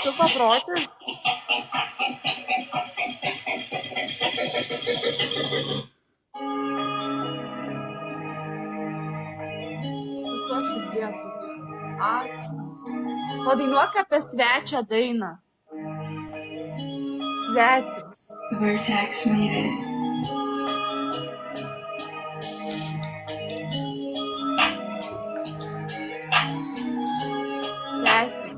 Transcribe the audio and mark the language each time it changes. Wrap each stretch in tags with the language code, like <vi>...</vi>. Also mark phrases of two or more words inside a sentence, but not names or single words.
<lt>beprotė. Visos širdies. Ačiū. Padainuok apie svečią dainą. Svečias.</lt> <en>Vertex made it.</en> <lt>Svečias.</lt>